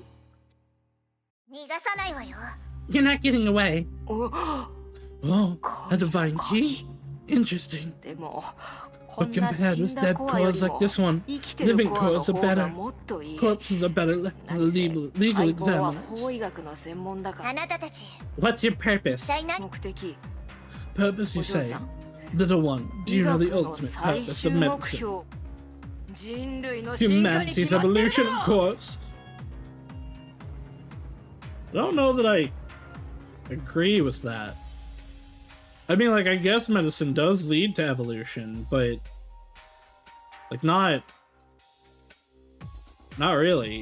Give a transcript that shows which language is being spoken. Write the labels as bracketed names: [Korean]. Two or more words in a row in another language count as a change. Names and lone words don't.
[English] You're not getting away. Oh, a divine key? Interesting. But compared with dead cores like this one, living cores are better. Corpses are better left to the legal examiners. [Japanese] あなたたち [English] What's your [Japanese] 一 [English] purpose? [Japanese] 体何 [English] Purpose, you say? Little one, do you know the ultimate purpose of medicine? Humanity's evolution, of course. I don't know that I agree with that. I mean, like, I guess medicine does lead to evolution, but like not really.